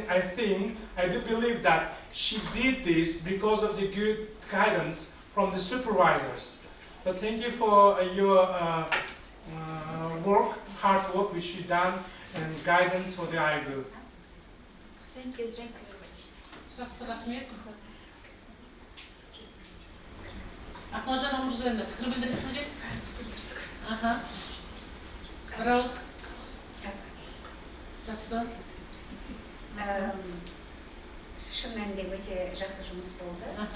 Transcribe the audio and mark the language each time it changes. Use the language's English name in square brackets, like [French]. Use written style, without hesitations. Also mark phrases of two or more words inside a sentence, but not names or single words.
[English] I do believe that she did this because of the good guidance from the supervisors. So thank you for your hard work which you done, and guidance for the Aigul. Thank you very much. [Kazakh] Ақмажан Амурзайна, пікір білдіресіз бе? Бір ауыз. Жақсы. Шын мәнінде өте жақсы жұмыс болды.